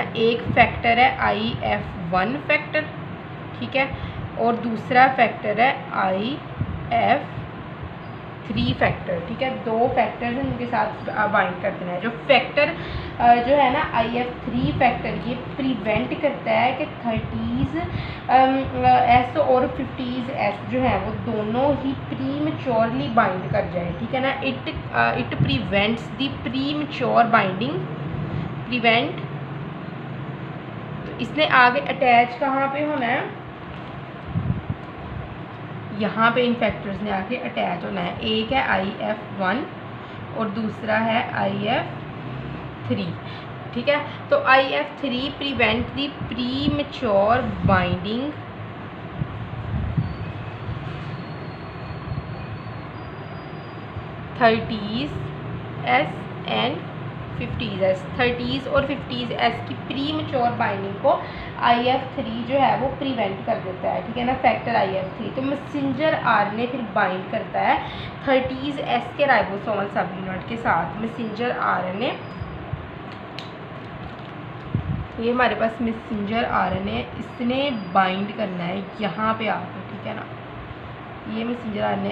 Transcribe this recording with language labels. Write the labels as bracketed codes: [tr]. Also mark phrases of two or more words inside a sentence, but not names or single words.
[hi] एक फैक्टर है IF1 फैक्टर, ठीक है, और दूसरा फैक्टर है IF3 फैक्टर, ठीक है। 2 फैक्टर्स हैं उनके साथ बाइंड कर देना है। जो फैक्टर जो है ना IF3 फैक्टर, ये प्रिवेंट करता है कि 30s S और 50s S जो है वो दोनों ही [en] prematurely bind [hi] कर जाए, ठीक है ना। [en] it prevents the premature binding, prevent. [hi] तो इसने आगे अटैच कहाँ पे होना है, यहाँ पे इन फैक्टर्स ने आके अटैच होना है। एक है IF1 और दूसरा है IF3, ठीक है। तो IF3 [en] prevent the premature binding (30s S and 50s S), [hi] 30s और 50s S की [en] premature binding [hi] को IF3 जो है वो प्रिवेंट कर देता है, ठीक है ना, फैक्टर IF3। तो [en] messenger RNA [hi] फिर बाइंड करता है 30s S के [en] ribosomal sub unit [hi] के साथ। [en] messenger RNA, [hi] ये हमारे पास [en] messenger RNA, [hi] इसने बाइंड करना है यहाँ पे आके, ठीक है ना, ये [en] messenger RNA.